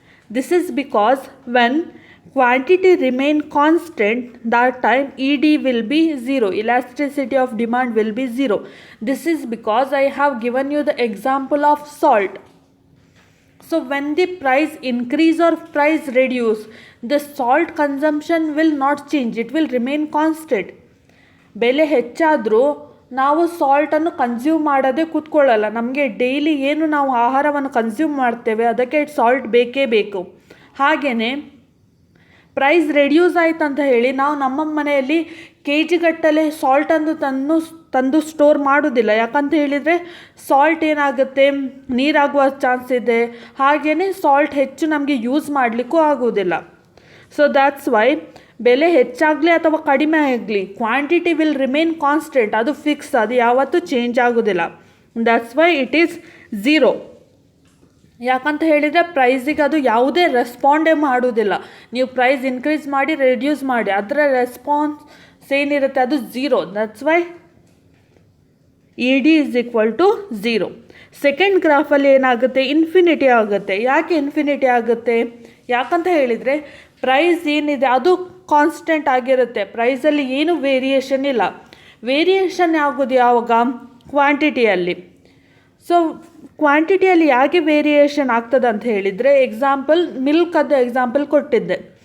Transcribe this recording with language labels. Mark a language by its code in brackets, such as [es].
[en] This is because when quantity remain constant, that time ED will be 0. Elasticity of demand will be 0. This is because I have given you the example of salt. So when the price increase or price reduce, the salt consumption will not change. It will remain constant. [kn] ಬೆಲೆ ಹೆಚ್ಚಾದರೂ ನಾವು ಸಾಲ್ಟನ್ನು consume ಮಾಡೋದೇ ಕೂತ್ಕೊಳ್ಳಲ್ಲ. ನಮಗೆ daily ಏನು ನಾವು ಆಹಾರವನ್ನು consume ಮಾಡ್ತೇವೆ ಅದಕ್ಕೆ salt ಬೇಕೇ ಬೇಕು. ಹಾಗೆಯೇ ಪ್ರೈಸ್ ರೆಡ್ಯೂಸ್ ಆಯ್ತು ಅಂತ ಹೇಳಿ ನಾವು ನಮ್ಮ ಮನೆಯಲ್ಲಿ ಕೆ ಜಿಗಟ್ಟಲೆ ಸಾಲ್ಟನ್ನು ತಂದು ಸ್ಟೋರ್ ಮಾಡೋದಿಲ್ಲ. ಯಾಕಂತ ಹೇಳಿದರೆ ಸಾಲ್ಟ್ ಏನಾಗುತ್ತೆ, ನೀರಾಗುವ ಚಾನ್ಸ್ ಇದೆ. ಹಾಗೆಯೇ ಸಾಲ್ಟ್ ಹೆಚ್ಚು ನಮಗೆ ಯೂಸ್ ಮಾಡಲಿಕ್ಕೂ ಆಗೋದಿಲ್ಲ. [en] so that's why [kn] ಬೆಲೆ ಹೆಚ್ಚಾಗಲಿ ಅಥವಾ ಕಡಿಮೆ ಆಗಲಿ, [en] Quantity will remain constant. [kn] ಅದು ಫಿಕ್ಸ್, ಅದು ಯಾವತ್ತೂ ಚೇಂಜ್ ಆಗೋದಿಲ್ಲ. [en] That's why it is 0. [kn] ಯಾಕಂತ ಹೇಳಿದರೆ ಪ್ರೈಸಿಗೆ ಅದು ಯಾವುದೇ ರೆಸ್ಪಾಂಡೇ ಮಾಡೋದಿಲ್ಲ. ನೀವು ಪ್ರೈಸ್ ಇನ್ಕ್ರೀಸ್ ಮಾಡಿ ರೆಡ್ಯೂಸ್ ಮಾಡಿ ಅದರ ರೆಸ್ಪಾನ್ಸ್ ಏನಿರುತ್ತೆ ಅದು 0. [en] That's why ED is equal to 0. [kn] Second ಗ್ರಾಫಲ್ಲಿ ಏನಾಗುತ್ತೆ, ಇನ್ಫಿನಿಟಿ ಆಗುತ್ತೆ. ಯಾಕೆ ಇನ್ಫಿನಿಟಿ ಆಗುತ್ತೆ? ಯಾಕಂತ ಹೇಳಿದರೆ ಪ್ರೈಸ್ ಏನಿದೆ ಅದು ಕಾನ್ಸ್ಟೆಂಟ್ ಆಗಿರುತ್ತೆ. ಪ್ರೈಸಲ್ಲಿ ಏನು ವೇರಿಯೇಷನ್ ಇಲ್ಲ. ವೇರಿಯೇಷನ್ ಆಗೋದು ಯಾವಾಗ? ಕ್ವಾಂಟಿಟಿಯಲ್ಲಿ. ಸೊ ಕ್ವಾಂಟಿಟಿಯಲ್ಲಿ ಯಾಕೆ ವೇರಿಯೇಷನ್ ಆಗ್ತದೆ ಅಂತ ಹೇಳಿದರೆ, ಎಕ್ಸಾಂಪಲ್ ಮಿಲ್ಕದ್ದು ಎಕ್ಸಾಂಪಲ್ ಕೊಟ್ಟಿದ್ದೆ.